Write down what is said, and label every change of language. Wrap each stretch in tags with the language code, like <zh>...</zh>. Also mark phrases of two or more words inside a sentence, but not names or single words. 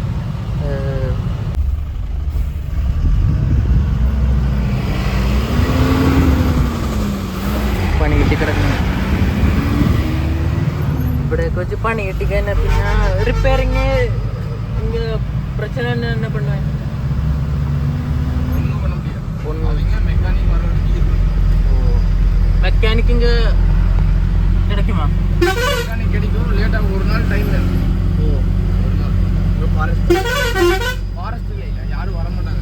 <ml>പണി കിട്ടി കിടക്കുന്നു. ഇവിടെയൊക്കെ വെച്ച് പണി കിട്ടി കഴിഞ്ഞാൽ പിന്നെ റിപ്പയറിങ് പ്രശ്നം തന്നെ പെണ്ണു</ml> <ta>மெக்கானிக் இங்க கிடைக்குமா? மெக்கானிக் கிடைக்கும், லேட்டா ஒரு நாள் டைம் வேணும். ஒரு நாள் ஒரு ஃபாரஸ்ட் இல்ல யாரும் வர மாட்டாங்க.</ta>